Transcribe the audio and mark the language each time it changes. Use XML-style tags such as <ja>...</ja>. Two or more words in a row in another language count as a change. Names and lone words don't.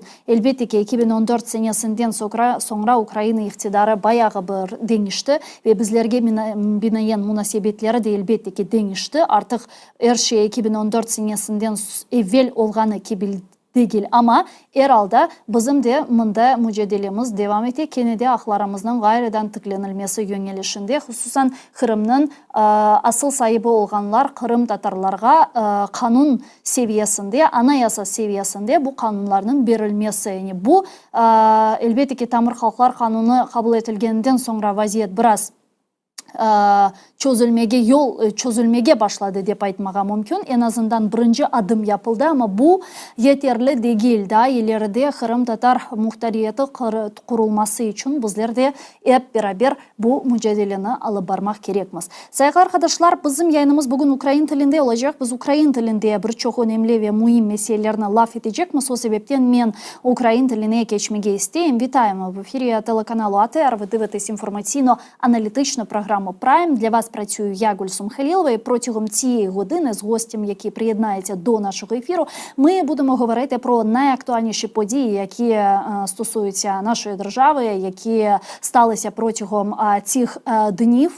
<crh>Elbette ki 2014 senesinden sonra Ukrayna iktidarı bayağı bir değişti ve bizlerge binayen münasebetleri de elbette ki değişti. Artık her şey 2014 senesinden evvel olganı ki değil ama herhalde bizim de mında mücadelemiz devam etti. Kene de aklarımızın gayrıdan tıklanılması yönelişinde hususan Kırım'ın asıl sahibi olganlar Kırım Tatarlarga kanun seviyesinde, anayasa seviyesinde bu kanunların verilmesi. Yani bu elbette ki Tamir Halklar Kanunu kabul edilgenden sonra vaziyet biraz çözülmege başladı dep aytmağa mümkün. En azından birinci adım yapıldı ama bu yeterli değil. Daha ileride Kırım Tatar muhtariyeti kurulması için bizler de hep beraber bu mücadeleni alıp barmak gerekmez. Sayın arkadaşlar, bizim yayınımız bugün Ukrayna tilinde olacak. Biz Ukrayna tilinde birçok önemli ve mühim meselelerine laf edecekmiz. O sebepten ben Ukrayna tiline geçmege isteyim.</crh> <uk>Вітаємо в ефірі телеканалу АТР. Ви дивитесь інформаційно-аналітичну програму Prime. Для вас працюю я, Гульсум Халілова, і протягом цієї години з гостем, який приєднається до нашого ефіру, ми будемо говорити про найактуальніші події, які стосуються нашої держави, які сталися протягом цих днів.</uk>